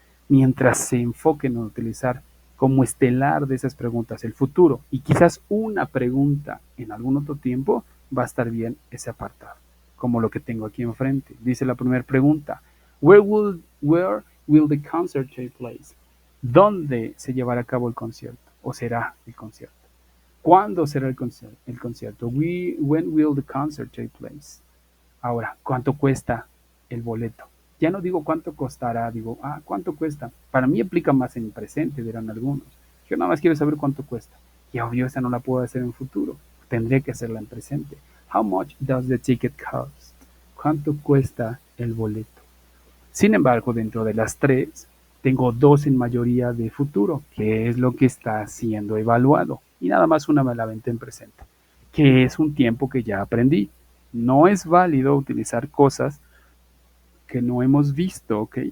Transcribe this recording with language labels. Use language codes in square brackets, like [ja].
[es] Mientras se enfoquen en utilizar como estelar de esas preguntas el futuro y quizás una pregunta en algún otro tiempo, va a estar bien ese apartado, como lo que tengo aquí enfrente. Dice la primera pregunta, [en] where will the concert take place? [es] ¿Dónde se llevará a cabo el concierto? ¿O será el concierto? ¿Cuándo será el concierto? [en] When will the concert take place? [es] Ahora, ¿cuánto cuesta el boleto? Ya no digo cuánto costará, digo, ¿cuánto cuesta? Para mí aplica más en presente, dirán algunos. Yo nada más quiero saber cuánto cuesta. Y obvio, esa no la puedo hacer en futuro. Tendría que hacerla en presente. [en] How much does the ticket cost? [es] ¿Cuánto cuesta el boleto? Sin embargo, dentro de las tres, tengo dos en mayoría de futuro, que es lo que está siendo evaluado. Y nada más una me la aventé en presente, que es un tiempo que ya aprendí. No es válido utilizar cosas que no hemos visto, ¿ok?